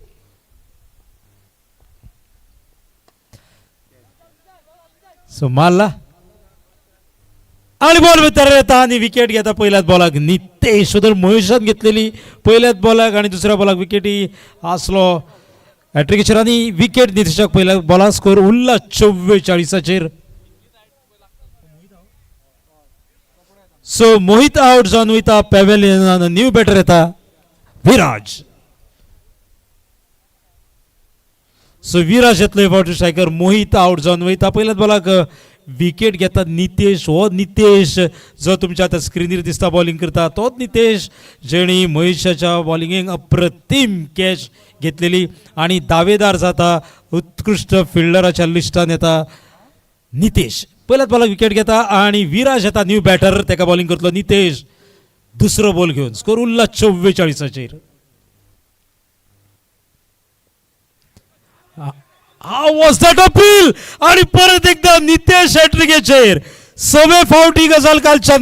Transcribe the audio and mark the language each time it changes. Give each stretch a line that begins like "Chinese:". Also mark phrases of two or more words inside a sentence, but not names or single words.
Konkani: सो मारला आणि बॉल भितर येता आणि विकेट घेता पहिल्याच बॉलाक नितेश सुदर महेशान घेतलेली पहिल्याच बॉलाक आणि दुसऱ्या बॉलाक विकेटी आसलो हॅट्रिकेचेर आणि विकेट नितेशाक पहिल्या बॉलाक स्कोर उरला 44 सो मोहित आउट जावन वयता पॅव्हेलियनान
English: new batter
Konkani: येता विराज सो विराज येतलो फावटी स्ट्रायकर मोहित आउट जावन वयता पहिल्याच बॉलाक विकेट घेता नितेश हो नितेश जो तुमच्या आता स्क्रीनीर दिसता बॉलिंग करता तोच नितेश जेणी महेशाच्या बॉलिंगेक अप्रतिम कॅच घेतलेली आणि दावेदार जाता उत्कृष्ट फिल्डराच्या लिस्टान येता नितेश पहिल्याच बॉलाक विकेट घेता आणि विराज येता
English: new batter
Konkani: तेका बॉलिंग करतलो नितेश दुसरो बॉल घेवन स्कोर उरला 44
English: was that appeal
Konkani: आणि परत एकदा नितेश हॅट्रिकेचेर 6 फावटी गजाल कालच्यान